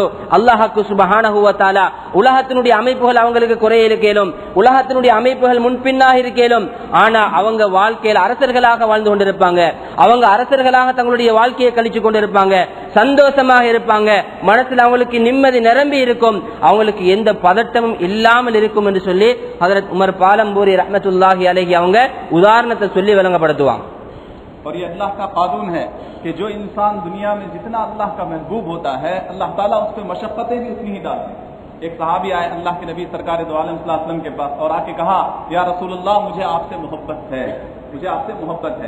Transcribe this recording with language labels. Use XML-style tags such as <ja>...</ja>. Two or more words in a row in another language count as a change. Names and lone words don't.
<ta>அல்லாஹ்வுக்கு</ta> <ar>سبحانه وتعالى</ar> <ta>உலகத்தினுடைய அமைப்புகள் அவங்களுக்கு குறைய இருக்கேலும், உலகத்தினுடைய அமைப்புகள் முன்பின்னாக இருக்கேலும், ஆனா அவங்க வாழ்க்கையில் அரசர்களாக வாழ்ந்து கொண்டிருப்பாங்க, அவங்க அரசர்களாக தங்களுடைய வாழ்க்கையை கழிச்சு கொண்டிருப்பாங்க, சந்தோஷமாக இருப்பாங்க, மனசுல அவங்களுக்கு நிம்மதி நிரம்பி இருக்கும், அவங்களுக்கு எந்த பதட்டமும் இல்லாமல் இருக்கும் என்று சொல்லி ஹஜ்ரத் உமர் பாலம்பூரி</ta> <ar>رحمة الله عليه</ar> <ta>அவங்க உதாரணத்தை சொல்லி விளங்கப்படுத்துவாங்க.</ta> <hi>और ये अल्लाह का कानून है कि जो इंसान दुनिया में जितना अल्लाह का महबूब होता है अल्लाह ताला उस पर मशक्कतें भी उतनी ही डालते हैं. एक सहाबी आए अल्लाह के नबी सरकार दो आलम</hi> <ar>صلى الله عليه وسلم</ar> <hi>के पास और आके कहा,</hi> <ar>يا رسول الله</ar> <hi>मुझे आपसे मोहब्बत है, मुझे आपसे मोहब्बत है.</hi>